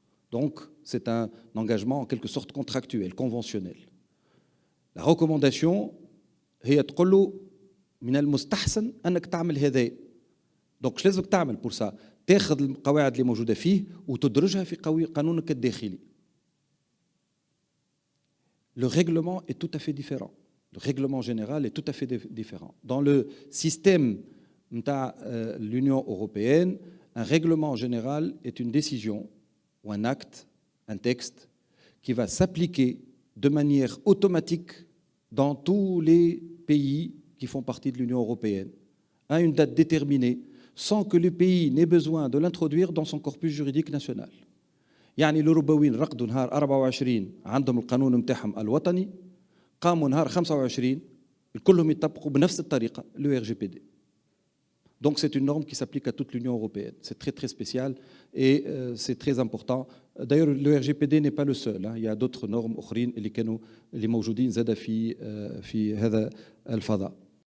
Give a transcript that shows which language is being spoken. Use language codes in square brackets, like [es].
[fr] Donc, c'est un engagement en quelque sorte contractuel, conventionnel. [ar] La recommandation, هي تقول له من المستحسن أنك تعمل هذا. Donc, شو لازمك تعمل pour ça؟ تاخذ القواعد اللي موجودة فيه وتدرجها في قانونك الداخلي. [fr] Le règlement est tout à fait différent. Le règlement général est tout à fait différent. Dans le système de l'Union européenne, un règlement général est une décision ou un acte, un texte, qui va s'appliquer de manière automatique dans tous les pays qui font partie de l'Union européenne, à une date déterminée, sans que le pays n'ait besoin de l'introduire dans son corpus juridique national. [ar] يعني الأوروبيين رقدوا نهار 24 عندهم القانون متاعهم الوطني، قاموا نهار 25 كلهم يطبقوا بنفس الطريقة le RGPD. [fr] Donc c'est une norme qui s'applique à toute l'Union européenne. C'est très très spécial et c'est très important. D'ailleurs le RGPD n'est pas le seul. Il y a d'autres normes [ar] أخرين اللي كانوا اللي موجودين زادة في هذا الفضاء.